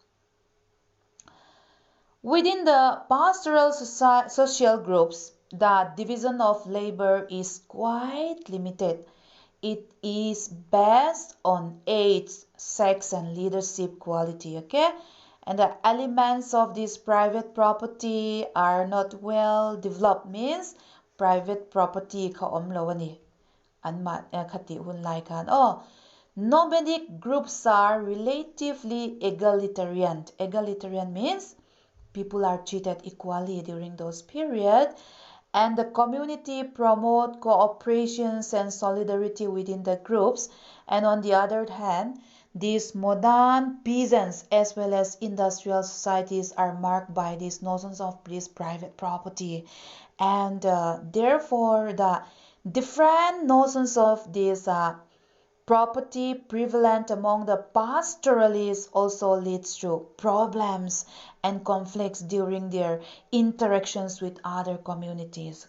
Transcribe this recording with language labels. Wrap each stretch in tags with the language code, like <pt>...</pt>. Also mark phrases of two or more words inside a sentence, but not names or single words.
<en>Within the pastoral social groups, the division of labor is quite limited. It is based on age, sex, and leadership quality, okay? And the elements of this private property are not well developed, means private property</en> <lus>ka omlawani. Anmat khati hun lai kan.</lus> <en>Nomadic groups are relatively egalitarian. Egalitarian means people are treated equally during those periods, and the community promote cooperation and solidarity within the groups. And on the other hand, these modern peasants as well as industrial societies are marked by these notions of this private property, and therefore the different notions of this property prevalent among the pastoralists also leads to problems and conflicts during their interactions with other communities.</en>